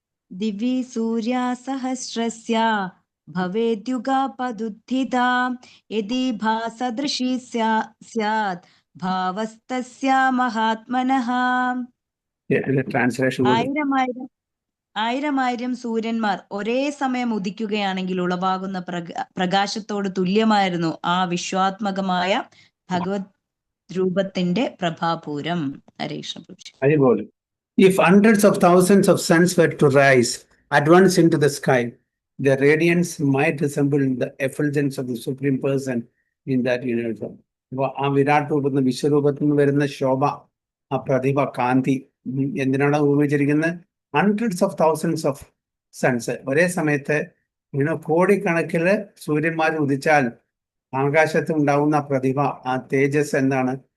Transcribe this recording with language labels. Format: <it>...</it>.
<sa>ദിവി സൂര്യ സഹസ്രസ്യ ഭവേദ്യുഗപദുത്ഥിതാ യദി ഭാസദൃശി സ്യാദ് ഭാവസ്തസ്യ മഹാത്മനഃ.</sa> <ml>Translation. ആയിരം സൂര്യന്മാർ ഒരേ സമയം ഉദിക്കുകയാണെങ്കിൽ ഉളവാകുന്ന പ്രകാശത്തോട് തുല്യമായിരുന്നു ആ വിശ്വാത്മകമായ ഭഗവത് രൂപത്തിന്റെ പ്രഭാപൂരം. ഹരേ കൃഷ്ണ. അതുപോലെ</ml> <en>if hundreds of thousands of suns were to rise at once into the sky, their radiance might resemble the effulgence of the Supreme Person in that universe.</en> <ml>ആ വിരാട് രൂപത്തിൽ നിന്ന് വിശ്വരൂപത്തിൽ നിന്ന് വരുന്ന ശോഭ, ആ പ്രതിഭ, കാന്തി എന്തിനാണ് ഉപയോഗിച്ചിരിക്കുന്നത്?</ml> <en>hundreds of thousands of suns</en> <ml>ഒരേ സമയത്ത് കോടിക്കണക്കിന് സൂര്യന്മാർ ഉദിച്ചാൽ ആകാശത്ത് ഉണ്ടാകുന്ന പ്രതിഭ, ആ തേജസ് എന്താണ്?</ml>